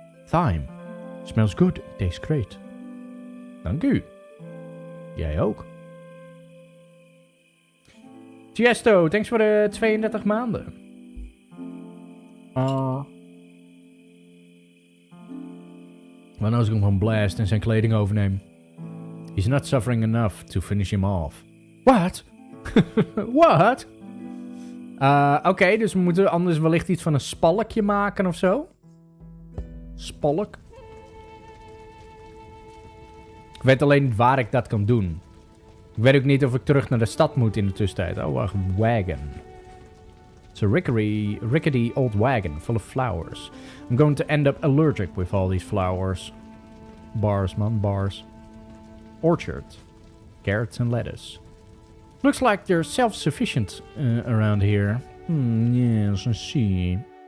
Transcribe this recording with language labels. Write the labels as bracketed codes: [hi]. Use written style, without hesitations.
[en] Thyme. Smells good. Tastes great. [nl] Dank u. Jij ook. Tiesto, thanks voor de 32 maanden. Wat nou als ik hem gewoon blast en zijn kleding overneem? [en] He's not suffering enough to finish him off. What? What? [nl] Oké, dus we moeten anders wellicht iets van een spalkje maken of zo. Spalk. Ik weet alleen niet waar ik dat kan doen. Ik weet ook niet of ik terug naar de stad moet in de tussentijd. Oh, wacht. Wagon. [en] It's a rickety old wagon full of flowers. I'm going to end up allergic with all these flowers. Bars, man, bars. Orchard. Carrots and lettuce. Looks like they're self-sufficient around here. Yes, I see.